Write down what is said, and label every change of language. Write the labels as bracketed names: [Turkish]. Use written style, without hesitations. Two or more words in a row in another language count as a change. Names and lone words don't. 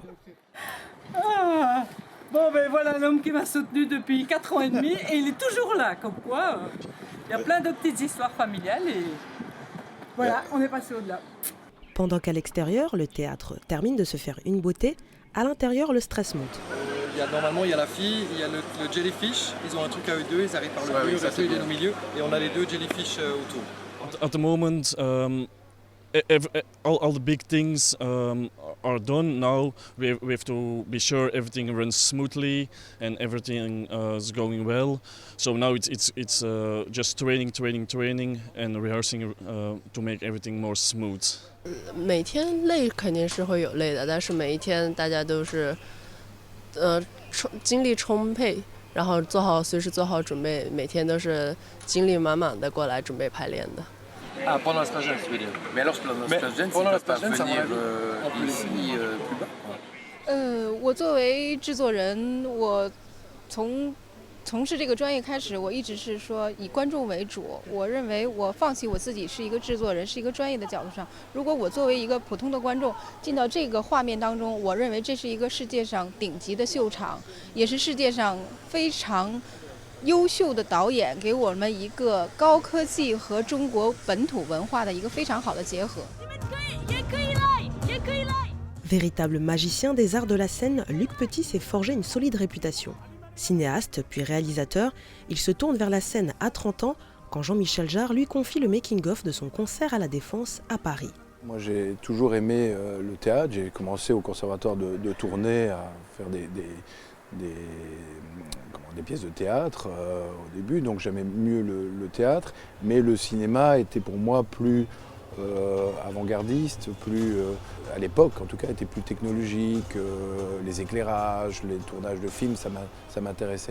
[French] Ah, bon ben voilà l'homme qui m'a soutenu depuis 4 ans et demi et il est toujours là, comme quoi il y a plein de petites histoires familiales et voilà, on est passé au-delà. Pendant qu'à l'extérieur, le théâtre termine de se faire une beauté, à l'intérieur, le stress monte. Normalement, il y a la fille, il y a le jellyfish, ils ont un truc à eux deux, ils arrivent par le mur, il est au milieu, et on a les deux jellyfish autour. [English] At the moment, all the big things are done. Now we have to be sure everything runs smoothly and everything is going well. So now it's just training and rehearsing to make everything more smooth. [Chinese] 每天累肯定是会有累的，但是每一天大家都是精力充沛，然后随时做好准备，每天都是精力满满的过来准备排练的。 [French] Ah, pendant la stage jeune, tu veux dire. Mais alors pendant la stage jeune, ça va ici plus bas. [Chinese] 我作为制作人，我从事这个专业开始，我一直是说以观众为主。我认为我放弃我自己是一个制作人，是一个专业的角度上，如果我作为一个普通的观众进到这个画面当中，我认为这是一个世界上顶级的秀场，也是世界上非常优秀的导演给我们一个高科技和中国本土文化的一个非常好的结合。 [French] Véritable magicien des arts de la scène, Luc Petit s'est forgé une solide réputation. Cinéaste puis réalisateur, il se tourne vers la scène à 30 ans quand Jean-Michel Jarre lui confie le making-of de son concert à la Défense à Paris. Moi j'ai toujours aimé le théâtre, j'ai commencé au conservatoire de Tournai à faire des pièces de théâtre au début, donc j'aimais mieux le théâtre, mais le cinéma était pour moi plus avant-gardiste, plus à l'époque en tout cas était plus technologique, les éclairages, les tournages de films, ça m'intéressait.